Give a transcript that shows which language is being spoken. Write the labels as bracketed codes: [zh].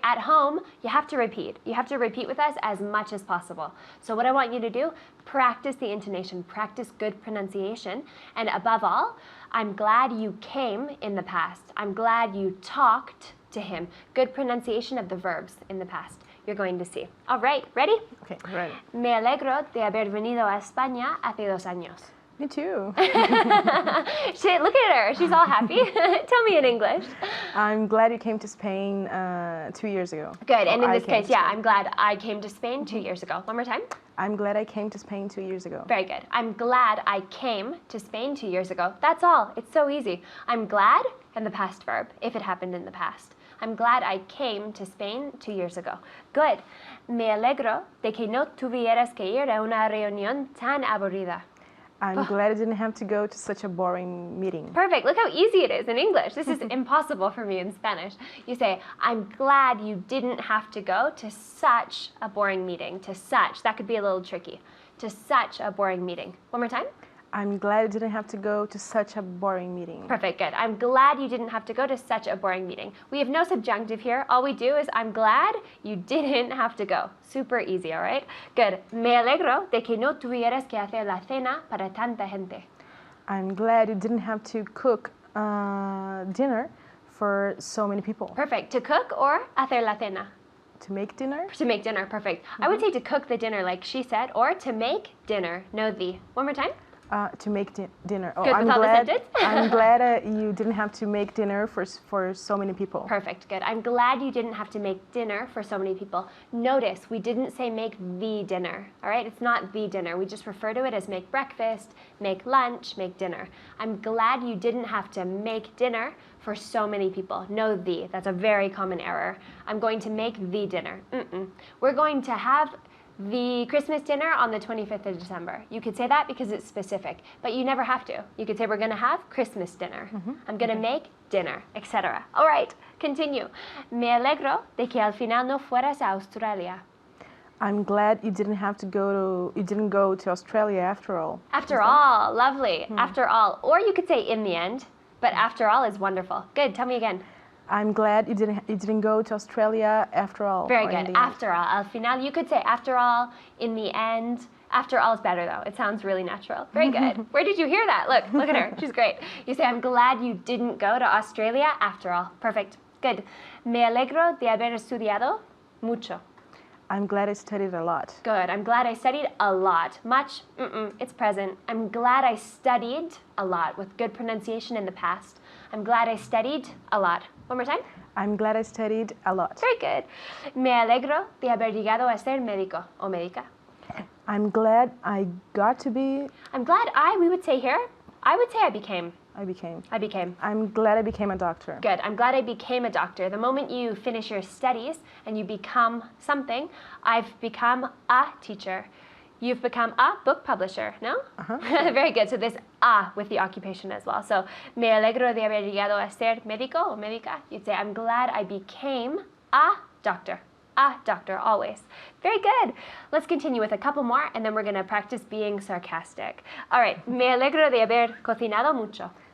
[en] At home, you have to repeat. You have to repeat with us as much as possible. So what I want you to do, practice the intonation, practice good pronunciation, and above all, I'm glad you came in the past. I'm glad you talked to him. Good pronunciation of the verbs in the past. You're going to see. All right, ready? Okay, ready. [es] Me alegro de haber venido a España hace 2 años. [en] Me too. Look at her. She's all happy. Tell me in English. I'm glad you came to Spain 2 years ago. Good. And in I this came case, to yeah, Spain. I'm glad I came to Spain 2 years ago. One more time. I'm glad I came to Spain 2 years ago. Very good. I'm glad I came to Spain 2 years ago. That's all. It's so easy. I'm glad and the past verb, if it happened in the past. I'm glad I came to Spain 2 years ago. Good. [es] Me alegro de que no tuvieras que ir a una reunión tan aburrida. [en] I'm glad I didn't have to go to such a boring meeting. Perfect. Look how easy it is in English. This is impossible for me in Spanish. You say, I'm glad you didn't have to go to such a boring meeting. To such. That could be a little tricky. To such a boring meeting. One more time. I'm glad I didn't have to go to such a boring meeting. Perfect, good. I'm glad you didn't have to go to such a boring meeting. We have no subjunctive here. All we do is I'm glad you didn't have to go. Super easy, all right? Good. [es] Me alegro de que no tuvieras que hacer la cena para tanta gente. [en] I'm glad you didn't have to cook dinner for so many people. Perfect. To cook or [es] hacer la cena? [en] To make dinner? To make dinner, perfect. I would say to cook the dinner like she said, or to make dinner, no the. One more time. To make dinner. Oh, Good, I'm without the glad. sentence? I'm glad you didn't have to make dinner for so many people. Perfect, good. I'm glad you didn't have to make dinner for so many people. Notice we didn't say make the dinner, all right? It's not the dinner. We just refer to it as make breakfast, make lunch, make dinner. I'm glad you didn't have to make dinner for so many people. No the. That's a very common error. I'm going to make the dinner. We're going to have the Christmas dinner on the 25th of December. You could say that because it's specific, but you never have to. You could say we're going to have Christmas dinner. I'm going to make dinner, etc. All right, continue. [es] Me alegro de que al final no fueras a Australia. [en] I'm glad you didn't go to Australia after all. After all, lovely. After all, or you could say in the end, but after all is wonderful. Good. Tell me again. I'm glad you didn't go to Australia after all. Very good. After all, [es] al final. [en] You could say after all, in the end. After all is better though. It sounds really natural. Very good. Where did you hear that? Look at her. She's great. You say, I'm glad you didn't go to Australia after all. Perfect. Good. [es] Me alegro de haber estudiado mucho. [en] I'm glad I studied a lot. Good. I'm glad I studied a lot. Much? It's present. I'm glad I studied a lot with good pronunciation in the past. I'm glad I studied a lot. One more time. I'm glad I studied a lot. Very good. [es] Me alegro de haber llegado a ser médico o médica. [en] I'm glad I got to be. I'm glad we would say here, I would say I became. I became. I became. I'm glad I became a doctor. Good. I'm glad I became a doctor. The moment you finish your studies and you become something, I've become a teacher. You've become a book publisher, no? Very good. So this with the occupation as well. [es] So, me alegro de haber llegado a ser médico o médica. [en] You'd say, I'm glad I became a doctor. A doctor, always. Very good. Let's continue with a couple more, and then we're going to practice being sarcastic. All right. [es] Me alegro de haber cocinado mucho.